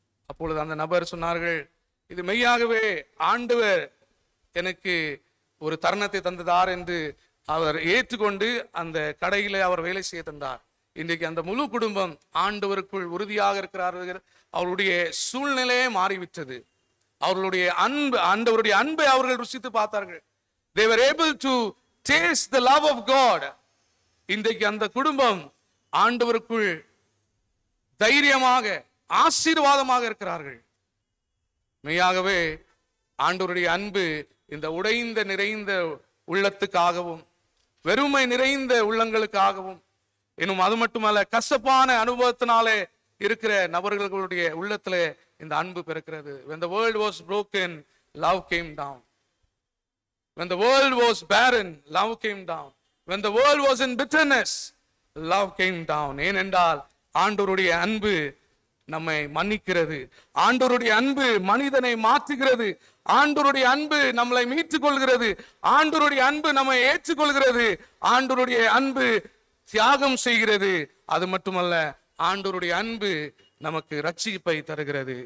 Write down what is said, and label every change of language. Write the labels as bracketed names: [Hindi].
[Tamil] அப்பொழுது அந்த நபர் சொன்னார்கள், இது மெய்யாகவே ஆண்டவர் எனக்கு ஒரு தருணத்தை தந்ததார் என்று அவர் ஏற்றுக்கொண்டு அந்த கடையிலே அவர் வேலை செய்ய தந்தார். இன்றைக்கு அந்த முழு குடும்பம் ஆண்டவருக்குள் உறுதியாக இருக்கிறார்கள். அவருடைய சூழ்நிலையே மாறிவிட்டது. அவர்களுடைய அன்பு, ஆண்டவருடைய அன்பை அவர்கள் ருசித்து பார்த்தார்கள். [English] They were able to taste the love of God. [Tamil] இன்றைக்கு அந்த குடும்பம் ஆண்டவருக்குள் தைரியமாக ஆசீர்வாதமாக இருக்கிறார்கள். மெய்யாகவே ஆண்டவருடைய அன்பு இந்த உடைந்த நிறைந்த உள்ளத்துக்காகவும் வெறுமை நிறைந்த உள்ளங்களுக்காகவும், இன்னும் அது மட்டுமல்ல, கசப்பான அனுபவத்தினாலே இருக்கிற நபர்களுடைய உள்ளத்திலே இந்த அன்பு பிறக்கிறது. [English] When the world was broken, love came down. When the world was barren, love came down. When the world was in bitterness, love came down. [Tamil] ஏனென்றால் ஆண்டவருடைய அன்பு நம்மை மன்னிக்கிறது. ஆண்டவருடைய அன்பு மனிதனை மாற்றுகிறது. ஆண்டவருடைய அன்பு நம்மளை மீட்டுக் கொள்கிறது. ஆண்டவருடைய அன்பு நம்மை ஏற்றுக்கொள்கிறது. ஆண்டவருடைய அன்பு தியாகம் செய்கிறது. அது மட்டுமல்ல, ஆண்டவருடைய அன்பு நமக்கு ரட்சிப்பை தருகிறது.